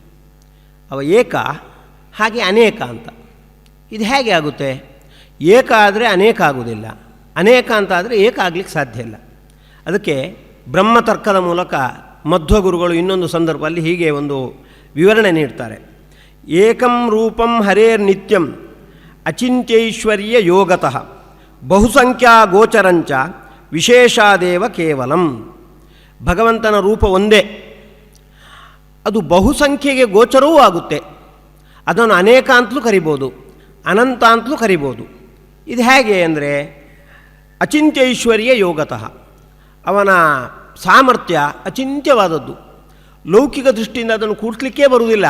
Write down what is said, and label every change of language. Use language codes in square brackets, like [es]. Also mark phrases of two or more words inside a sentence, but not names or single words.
[kn] ಅವ ಏಕ, ಹಾಗೆ ಅನೇಕ ಅಂತ. ಇದು ಹೇಗೆ ಆಗುತ್ತೆ? ಏಕ ಆದರೆ ಅನೇಕ ಆಗುವುದಿಲ್ಲ, ಅನೇಕ ಅಂತ ಆದರೆ ಏಕ ಆಗಲಿಕ್ಕೆ ಸಾಧ್ಯ ಇಲ್ಲ. ಅದಕ್ಕೆ ಬ್ರಹ್ಮತರ್ಕದ ಮೂಲಕ ಮಧ್ವಗುರುಗಳು ಇನ್ನೊಂದು ಸಂದರ್ಭದಲ್ಲಿ ಹೀಗೆ ಒಂದು ವಿವರಣೆ ನೀಡ್ತಾರೆ. [sa] ಏಕಂ ರೂಪಂ ಹರೇರ್ ನಿತ್ಯಂ ಅಚಿಂತ್ಯೈಶ್ವರ್ಯ ಯೋಗತಃ ಬಹುಸಂಖ್ಯಾ ಗೋಚರಂಚ ವಿಶೇಷಾದೇವ ಕೇವಲಂ. [kn] ಭಗವಂತನ ರೂಪ ಒಂದೇ, ಅದು ಬಹುಸಂಖ್ಯೆಗೆ ಗೋಚರವೂ ಆಗುತ್ತೆ. ಅದನ್ನು ಅನೇಕ ಅಂತಲೂ ಕರಿಬೋದು, ಅನಂತ ಅಂತಲೂ ಕರಿಬೋದು. ಇದು ಹೇಗೆ ಅಂದರೆ [sa] ಅಚಿಂತ್ಯೈಶ್ವರ್ಯ ಯೋಗತಃ, [kn] ಅವನ ಸಾಮರ್ಥ್ಯ ಅಚಿಂತ್ಯವಾದದ್ದು, ಲೌಕಿಕ ದೃಷ್ಟಿಯಿಂದ ಅದನ್ನು ಕೂಡ್ಲಿಕ್ಕೇ ಬರುವುದಿಲ್ಲ.